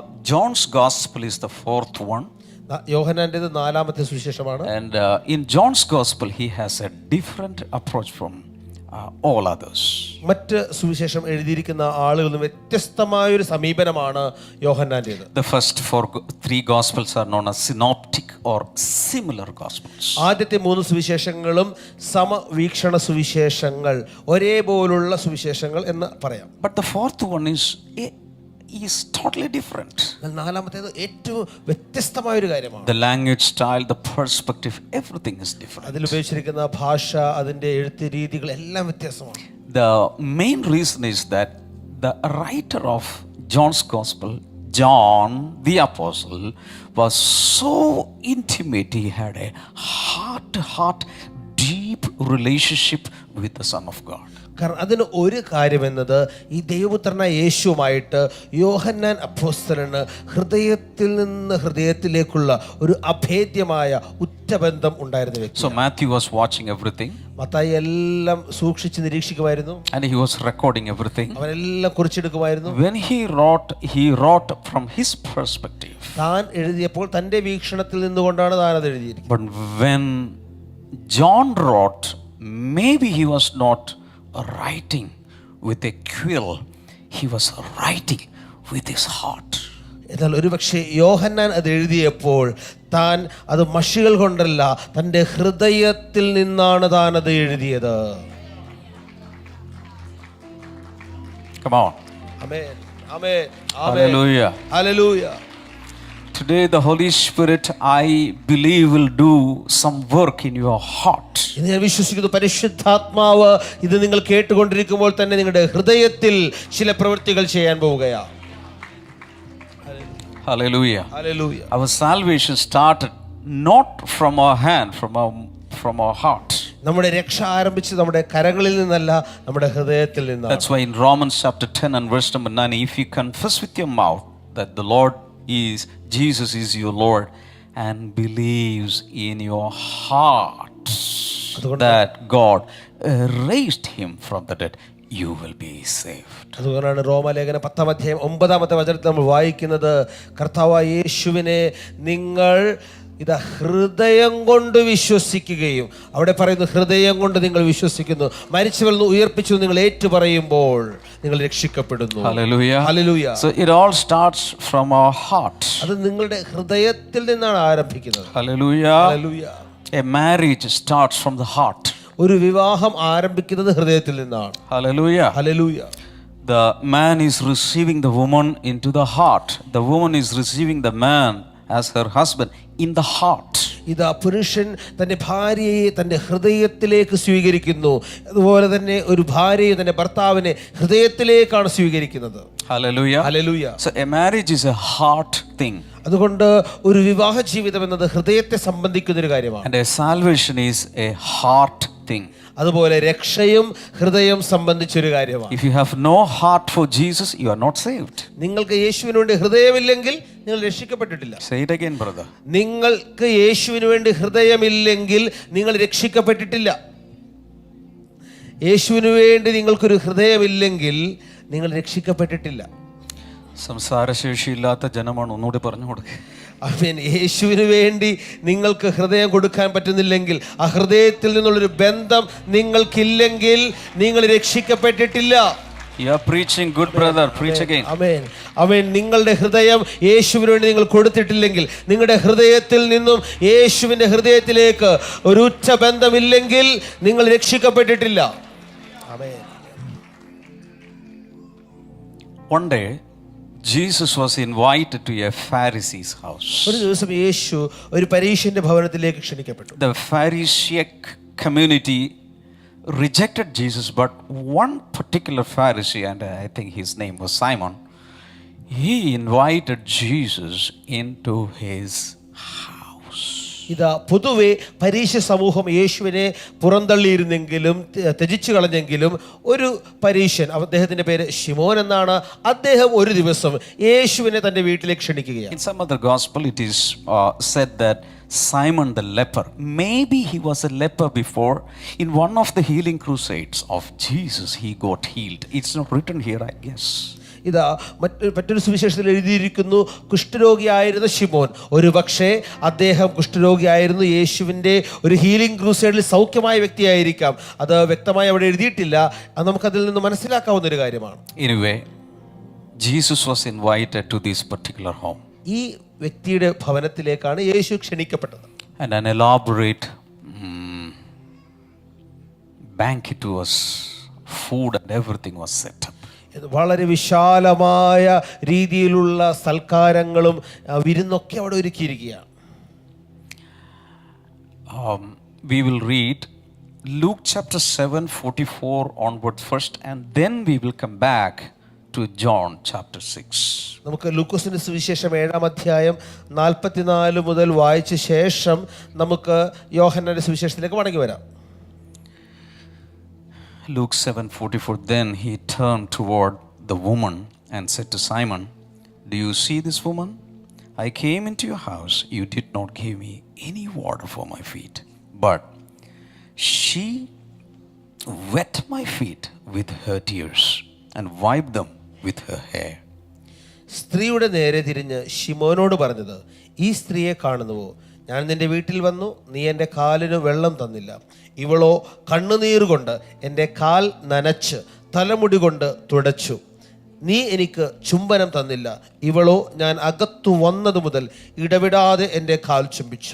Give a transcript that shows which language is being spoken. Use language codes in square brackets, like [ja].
[en] John's gospel is the 4th one. [ml] യോഹന്നാന്റേത് 4ാമത്തെ സുവിശേഷമാണ്. [en] And in John's gospel he has a different approach from all others. [ml] മറ്റ് സുവിശേഷം എഴുതിയിരിക്കുന്ന ആളുകളിൽ നിന്ന് വ്യത്യസ്തമായൊരു സമീപനമാണ് യോഹന്നാന്റേത്. [en] The first 3 gospels are known as synoptic or similar gospels. [ml] ആദ്യത്തെ 3 സുവിശേഷങ്ങളും സമവീക്ഷണ സുവിശേഷങ്ങൾ, ഒരേപോലുള്ള സുവിശേഷങ്ങൾ എന്ന് പറയാം. [en] But the 4th one is totally different. [ml] 4ാമത്തേത് ഏറ്റവും വ്യത്യസ്തമായ ഒരു കാര്യമാണ്. [en] The language style, the perspective, everything is different. [ml] അതിൽ ഉപയോഗിച്ചിരിക്കുന്ന ഭാഷ, അതിന്റെ എഴുത്ത് രീതികൾ എല്ലാം വ്യത്യാസമാണ്. [en] The main reason is that the writer of John's gospel, John the apostle, was so intimate. He had a heart-to-heart deep relationship with the Son of God. [ml] കാരണം അതിന് ഒരു കാര്യമെന്നത് ഈ ദൈവപുത്രനായ യേശുവുമായിട്ട് യോഹന്നാൻ അപ്പോസ്തലന് ഹൃദയത്തിൽ നിന്ന് ഹൃദയത്തിലേക്കുള്ള ഒരു അഭേദ്യമായ ഉറ്റബന്ധം ഉണ്ടായിരുന്ന വ്യക്തി. [en] So Matthew was watching everything. [ml] Mathai എല്ലാം സൂക്ഷിച്ച് നിരീക്ഷിക്കുമായിരുന്നു. [en] And he was recording everything. [ml] അവനെല്ലാം കുറിച്ചെടുക്കുമായിരുന്നു. [en] When he wrote from his perspective. [ml] താൻ എഴുതിയപ്പോൾ തൻ്റെ വീക്ഷണത്തിൽ നിന്നുകൊണ്ടാണ് താൻ അത് എഴുതിയിരിക്കുന്നത്. [en] But when John wrote, maybe he was not writing with a quill, he was writing with his heart. [ml] എന്നാൽ ഒരുപക്ഷെ യോഹന്നാൻ അത് എഴുതിയപ്പോൾ താൻ അത് മഷികൾ കൊണ്ടല്ല, തൻ്റെ ഹൃദയത്തിൽ നിന്നാണ് താൻ അത് എഴുതിയത്. [en] Come on. [ml] Amen, amen, amen. [en] Hallelujah. [ml] Hallelujah. [en] Today the Holy Spirit, I believe, will do some work in your heart. [ml] ഇന്ന് ഞാൻ വിശ്വസിക്കുന്നു പരിശുദ്ധാത്മാവ് ഇത് നിങ്ങൾ കേട്ടുകൊണ്ടിരിക്കുമ്പോൾ തന്നെ നിങ്ങളുടെ ഹൃദയത്തിൽ ചില പ്രവൃത്തികൾ ചെയ്യാൻ പോവുകയാണ്. [en] Hallelujah. [ml] Hallelujah. [en] Our salvation started not from our hand, from our heart. [ml] നമ്മുടെ രക്ഷ ആരംഭിച്ചത് നമ്മുടെ കരങ്ങളിൽ നിന്നല്ല, നമ്മുടെ ഹൃദയത്തിൽ നിന്നാണ്. [en] That's why in Romans chapter 10 and verse number 9, if you confess with your mouth that the Lord is, Jesus is your Lord, and believes in your heart that God raised him from the dead, you will be saved. [ml] അതുകൊണ്ടാണ് റോമാലേഖനം 10-ാം അധ്യായം 9-ാമത്തെ വചനത്തിൽ നമ്മൾ വായിക്കുന്നത്, കർത്താവായ യേശുവിനെ നിങ്ങൾ ഇതാ ഹൃദയം കൊണ്ട് വിശ്വസിക്കുകയും, അവിടെ പറയുന്നു ഹൃദയം കൊണ്ട് നിങ്ങൾ വിശ്വസിക്കുന്നു, മരിച്ചവരിൽ നിന്ന് ഉയർപ്പിച്ചു നിങ്ങൾ ഏറ്റുപറയുമ്പോൾ നിങ്ങൾ രക്ഷിക്കപ്പെടുന്നു. [en] Hallelujah. Hallelujah. So it all starts from our heart. [ml] അത് നിങ്ങളുടെ ഹൃദയത്തിൽ നിന്നാണ് ആരംഭിക്കുന്നത്. [en] Hallelujah. Hallelujah. A marriage starts from the heart. [ml] ഒരു വിവാഹം ആരംഭിക്കുന്നത് ഹൃദയത്തിൽ നിന്നാണ്. [en] Hallelujah. Hallelujah. The man is receiving the woman into the heart. The woman is receiving the man as her husband in the heart. [ml] ഇതാ പുരുഷൻ തൻ്റെ ഭാര്യയെ തൻ്റെ ഹൃദയത്തിലേക്ക് സ്വീകരിക്കുന്നു, അതുപോലെ തന്നെ ഒരു ഭാര്യയെ തൻ്റെ ഭർത്താവിനെ ഹൃദയത്തിലേക്കാണ് സ്വീകരിക്കുന്നത്. [en] Hallelujah. Hallelujah. So a marriage is a heart thing. [ml] അതുകൊണ്ട് ഒരു വിവാഹ ജീവിതം എന്നത് ഹൃദയത്തെ സംബന്ധിക്കുന്ന ഒരു കാര്യമാണ്. [en] And a salvation is a heart thing. [ml] അതുപോലെ രക്ഷയും ഹൃദയം സംബന്ധിച്ചൊരു കാര്യമാണ്. [en] If you have no heart for Jesus, you are not saved. [ml] നിങ്ങൾക്ക് യേശുവിന് വേണ്ടി ഹൃദയമില്ലെങ്കിൽ നിങ്ങൾ രക്ഷിക്കപ്പെട്ടിട്ടില്ല. [en] Say it again, brother. [ml] നിങ്ങൾക്ക് യേശുവിന് വേണ്ടി ഹൃദയമില്ലെങ്കിൽ നിങ്ങൾ രക്ഷിക്കപ്പെട്ടിട്ടില്ല. യേശുവിന് വേണ്ടി നിങ്ങൾക്കൊരു ഹൃദയമില്ലെങ്കിൽ നിങ്ങൾ രക്ഷിക്കപ്പെട്ടിട്ടില്ല. സംസാരശേഷിയില്ലാത്ത ജനമാണ്, ഒന്നുകൂടി പറഞ്ഞു കൊടുക്കുക. ആമേൻ. യേശുവിന് വേണ്ടി നിങ്ങൾക്ക് ഹൃദയം കൊടുക്കാൻ പറ്റുന്നില്ലെങ്കിൽ, ആ ഹൃദയത്തിൽ നിന്നുള്ളൊരു ബന്ധം നിങ്ങൾക്കില്ലെങ്കിൽ നിങ്ങൾ രക്ഷിക്കപ്പെട്ടിട്ടില്ല. [en] You are preaching good, brother. Preach again. [ml] ആമേൻ, ആമേൻ. നിങ്ങളുടെ ഹൃദയം യേശുവിന് വേണ്ടി നിങ്ങൾ കൊടുത്തിട്ടില്ലെങ്കിൽ, നിങ്ങളുടെ ഹൃദയത്തിൽ നിന്നും യേശുവിൻ്റെ ഹൃദയത്തിലേക്ക് ഒരു ഉറ്റ ബന്ധമില്ലെങ്കിൽ നിങ്ങൾ രക്ഷിക്കപ്പെട്ടിട്ടില്ല. ആമേൻ. [en] One day Jesus was invited to a Pharisee's house. [ml] ഒരു ദിവസം യേശു ഒരു പരീശന്റെ ഭവനത്തിലേക്ക് ക്ഷണിക്കപ്പെട്ടു. [en] The Pharisaic community rejected Jesus, but one particular Pharisee, and I think his name was Simon, he invited Jesus into his house. [ml] ഇതാ പൊതുവെ പരീശ സമൂഹം യേശുവിനെ പുറന്തള്ളിയിരുന്നെങ്കിലും ത്യജിച്ചു കളഞ്ഞെങ്കിലും ഒരു പരീശൻ, അദ്ദേഹത്തിന്റെ പേര് ശിമോൻ എന്നാണ്, അദ്ദേഹം ഒരു ദിവസം യേശുവിനെ തന്റെ വീട്ടിലേക്ക് ക്ഷണിക്കുകയാണ്. [en] In some other gospel it is said that Simon the leper, maybe he was a leper before. In one of the healing crusades of Jesus he got healed. It's not written here, I guess. [ml] ഇതാ മറ്റൊരു സുവിശേഷത്തിൽ എഴുതിയിരിക്കുന്നു, കുഷ്ഠരോഗിയായിരുന്ന ശിമോൻ, ഒരു പക്ഷേ അദ്ദേഹം കുഷ്ഠരോഗിയായിരുന്നു, യേശുവിൻ്റെ ഒരു ഹീലിംഗ് ക്രൂസൈഡിൽ സൗഖ്യമായ വ്യക്തിയായിരിക്കാം. അത് വ്യക്തമായി അവിടെ എഴുതിയിട്ടില്ല. അത് നമുക്കതിൽ നിന്ന് മനസ്സിലാക്കാവുന്ന ഒരു കാര്യമാണ്. [en] Anyway, Jesus was invited to this particular home. [ml] ഈ വ്യക്തിയുടെ ഭവനത്തിലേക്കാണ് യേശു ക്ഷണിക്കപ്പെട്ടത്. [en] And an elaborate banquet was, food and everything was set up. [ml] വളരെ വിശാലമായ രീതിയിലുള്ള സൽക്കാരങ്ങളും വിരുന്നൊക്കെ അവിടെ ഒരുക്കിയിരിക്കുകയാണ്. [en] We will read Luke chapter 7:44 onward first, and then we will come back to John chapter 6. [ml] നമുക്ക് ലൂക്കോസിന്റെ സുവിശേഷം 7-ാം അധ്യായം 44 മുതൽ വായിച്ച ശേഷം നമുക്ക് യോഹന്നാന്റെ സുവിശേഷത്തിലേക്ക് മടങ്ങി വരാം. [en] Luke 7:44. Then he turned toward the woman and said to Simon, "Do you see this woman? I came into your house. You did not give me any water for my feet, but she wet my feet with her tears and wiped them with her hair." [ml] സ്ത്രീയുടെ നേരെ തിരിഞ്ഞ് ശിമോനോട് പറഞ്ഞത്, ഈ സ്ത്രീയെ കാണുന്നുവോ? ഞാൻ നിന്റെ വീട്ടിൽ വന്നു, നീ എൻ്റെ കാലിന് വെള്ളം തന്നില്ല. ഇവളോ കണ്ണുനീർ കൊണ്ട് എൻ്റെ കാൽ നനച്ച് തലമുടി കൊണ്ട് തുടച്ചു. നീ എനിക്ക് ചുംബനം തന്നില്ല. ഇവളോ ഞാൻ അകത്തു വന്നതു മുതൽ ഇടവിടാതെ എൻ്റെ കാൽ ചുംബിച്ചു.